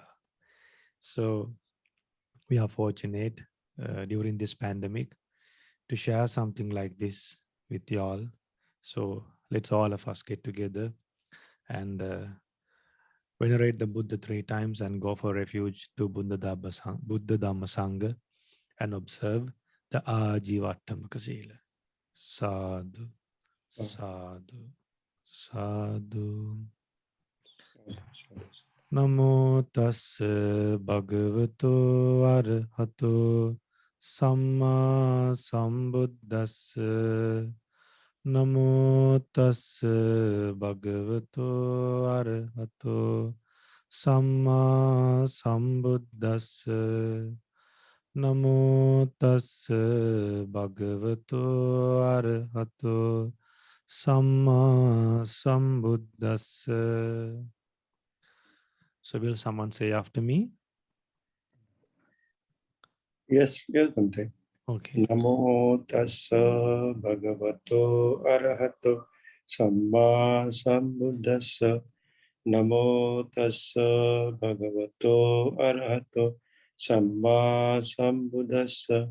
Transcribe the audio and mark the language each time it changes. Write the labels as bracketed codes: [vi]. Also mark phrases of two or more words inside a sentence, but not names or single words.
[en] So we are fortunate during this pandemic to share something like this with you all. So let's all of us get together and venerate the Buddha 3 times and go for refuge to [pi] Buddha Dhamma Sangha [en] and observe the [pi] Ajivattamaka Sila. Sadhu, sadhu, sadhu. Namo tassa bhagavato arahato samma sambuddhassa. Namo tassa bhagavato arahato samma sambuddhassa. Namo tassa bhagavato arahato samma sambuddhassa. [en] So will someone say after me? Yes, yes, Bhante. Okay. [pi] Namo tassa bhagavato arahato samma sambuddhassa. Namo tassa bhagavato arahato samma sambuddhassa.